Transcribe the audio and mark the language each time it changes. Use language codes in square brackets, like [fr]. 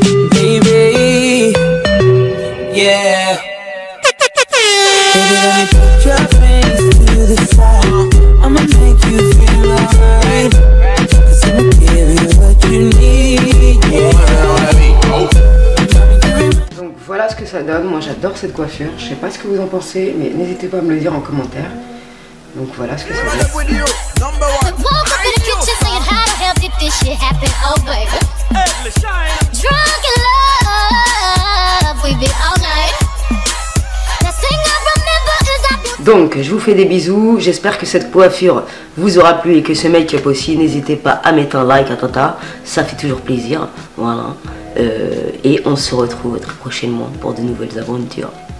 [en] Baby, yeah. Baby, let me put your face to the side. I'ma make you feel alright. 'Cause I'ma give you what you need, yeah. [fr] Donc voilà ce que ça donne. Moi j'adore cette coiffure. Je sais pas ce que vous en pensez, mais n'hésitez pas à me le dire en commentaire. Donc voilà ce que ça donne. [en] We woke up in the kitchen saying, how the hell did this shit happen, oh baby. Drunk in love, we be all night. Last thing I remember is our beautiful. [fr] Donc je vous fais des bisous. J'espère que cette coiffure vous aura plu et que ce make-up aussi. N'hésitez pas à mettre un like à Tata. Ça fait toujours plaisir. Voilà. Et on se retrouve très prochainement pour de nouvelles aventures.